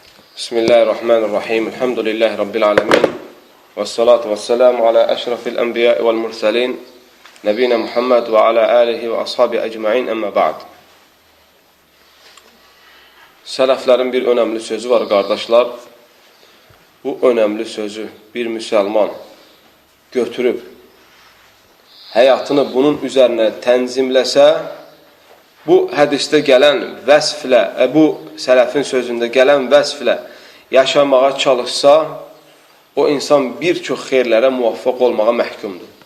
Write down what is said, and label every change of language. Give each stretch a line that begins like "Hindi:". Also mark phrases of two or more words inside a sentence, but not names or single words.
Arabic: بسم الله الرحمن الرحيم. الحمد لله رب العالمين. والصلاة والسلام على أشرف الأنبياء والمرسلين. نبينا محمد وعلى آله وأصحابه أجمعين أما بعد.
Azerbaijani: Sələflərin bir önəmli sözü var, qardaşlar. Bu önəmli sözü bir müsəlman götürüb, həyatını bunun üzərinə tənzimləsə, bu hədisdə gələn vəsflə, bu sələfin sözündə gələn vəsflə yaşamağa çalışsa, o insan bir çox xeyirlərə muvaffaq olmağa məhkumdur.